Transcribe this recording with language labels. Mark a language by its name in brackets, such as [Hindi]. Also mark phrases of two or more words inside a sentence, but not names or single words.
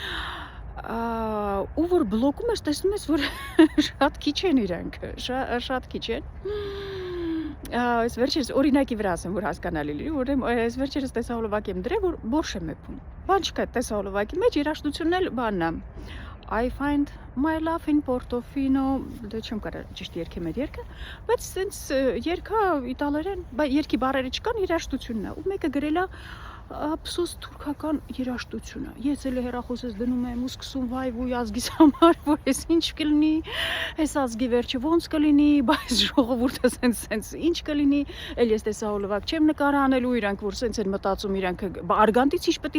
[Armenian] ու որ բլոկում ես, տեսնում ես, որ շատ քիչ են իրանք, շատ քիչ են, այս վերջերս օրինակի վրա ասեմ, որ հասկանալի լինի, որ այս վերջերս տեսահոլովակ եմ դրել, որ բորշ եմ էփում, բան չկա տեսահոլովակի մեջ, երաժշտությունն էլ բանն է, [English] I find my love in Portofino, [Armenian] դա չեմ կարող ճիշտ երգեմ այդ երգը, բայց սենց երգա իտալերեն, երգի բառերը չկան, երաժշտությունն է, ու մեկը գրել է ափսոս թուրքական երաժշտությունը։ Ես էլ հեռախոսս դնում եմ ու սկսում վայ ոյ ազգիս համար, որ ես ինչ կլինի, այս ազգի վերջը ոնց կլինի, բայց ժողովուրդը սենց ինչ կլինի, էլ ես տեսահոլովակ չեմ նկար անելու, իրանք որ սենց են մտածում, իրանք արգանդից ինչ պետք